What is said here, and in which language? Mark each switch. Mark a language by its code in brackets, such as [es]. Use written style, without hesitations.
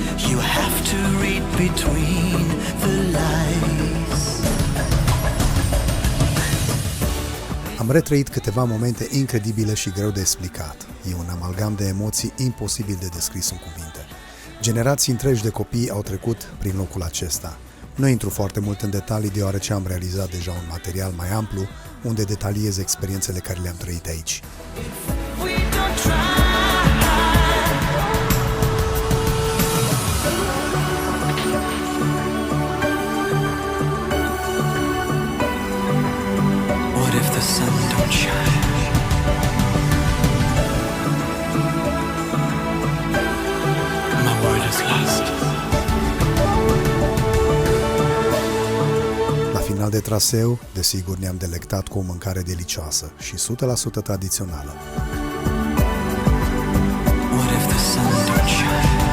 [en] You have to read between the lines. [ro] Am retrăit câteva momente incredibile și greu de explicat. E un amalgam de emoții imposibil de descris în cuvinte. Generații întregi de copii au trecut prin locul acesta. Nu intru foarte mult în detalii, deoarece am realizat deja un material mai amplu, unde detaliez experiențele care le-am trăit aici. [en] What if the sun don't shine? My word is lost. [ro] La final de traseu, desigur, ne-am delectat cu o mâncare delicioasă și 100% tradițională. [en] What if the sun don't shine?